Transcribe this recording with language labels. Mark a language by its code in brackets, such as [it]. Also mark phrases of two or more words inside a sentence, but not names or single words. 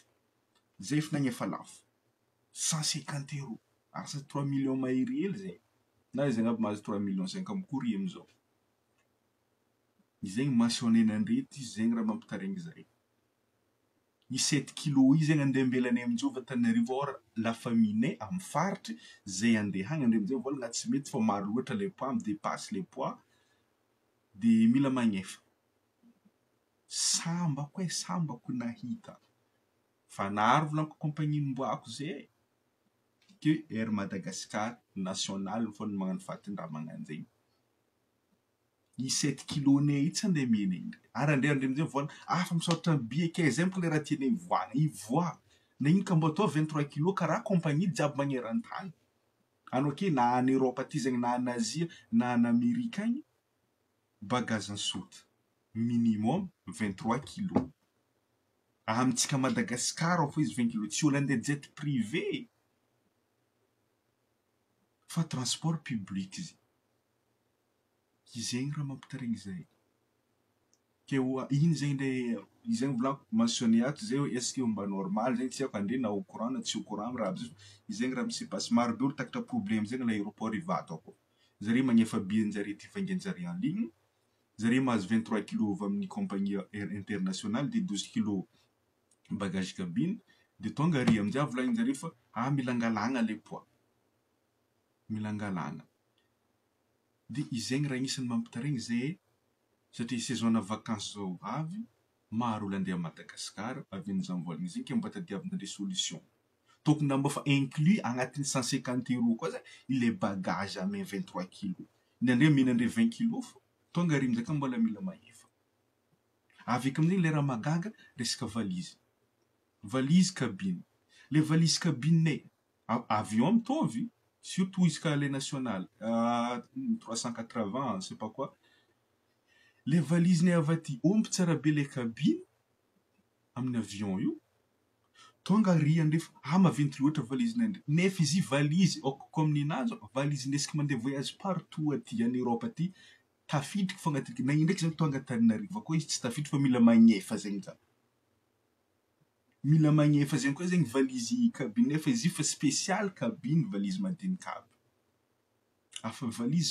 [mg] Zay efa nagnefa lafo. 150 €. Asa 3 millions mahery hely zay. Na zegny aby mahazo 3 millions 5 amikory amizao. Zegny mentionné-nandre ty zegny raha mampitaregny zay. I 7 kg i zegny andeha ambelanay aminjova Antananarivo or la famille-nay amin'ny faritry zay andeha hagny andre amin'izay volagna tsy mety fa maro loatra le poids, [fr] dépasse les poids de [mg] mila magnefa. Sambako nahita. Fanaro volaniko compagnie nimboako zay. Que Air Madagascar national fô magnano fatin-draha magnano zegny. I 7 kg-nay tsy andeha mienay. Ary andeha andre amin'izay vola fa misaotra billet ke exemple le raha tianay ivoagna. Ivoa. Na ino ka mbo atao 23 kg karaha compagnie jiaby magneran-tany. Anao ke na [fr] en Europe [mg] aty zegny na [fr] en Asie [mg] na [fr] en Amerika [mg] agny, [fr] bagage en soute. [mg] Minimum 23 kg. Amintsika Madagascar fô izy 20 kg. Tsy olo andeha [fr] jet privé. [mg] Fa [fr] transport public [mg] izy. Izegny raha mampitaregny zay. Ke ino zegny le izegny volako mentionné ato zay hoe [fr] est-ce que [mg] mba normal zegny tsy haiko andre na [fr] au courant [mg] na tsy [fr] au courant [mg] raha aby zay. Izegny raha misipasse maro be olo takatra problème zegny l'aéroport Ivato akao. Zare magnefa billet-njare ty vangian-jare [fr] en ligne. [mg] Zare mahazo 23 kg avy amin'ny [fr] compagnie air internationale de 12 kg bagage cabine [mg] de tonga ary amin'izay volagnin-jare fa mila angalagna le poids. Mila angalagna. De izegny raha anisan'ny mampitaregny zay satria saison-na vacances zao avy, maro olo andeha [fr] à Madagascar [mg] avy an'izany volagna izy ke mba tadiavina [fr] des solutions. [mg] Tokony mba fa inclus agnatin'ny 150 € koa zay le bagage ame 23 kg. Indrandray mihinandre 20 kg fô. Tonga ary amin'izay ka mbola mila mahefa. Avy eka amin'igny le raha magaga resaka valise. Valise cabine. Le valise cabine-nay avion mitovy. Surtout izy ka le national 380 [fr] c'est pas quoi. [mg] Le valise-nay avy aty ompy tsara be le cabine amin'ny avion io. tonga ry andrefa maventy loatra valizinandre nefa izy valizy ko amin'inazy valizy ndesika mandeha voyage partout aty [fr] en Europe [mg] aty tafidriky fogna aty na indraiky zany tonga Antananarivo koa izy tsy tafidriky fa mila magnefa zegny zany mila magnefa zegny koa zegny valizy cabine nefa izy fa spécial cabine valizy madinika aby afa valizy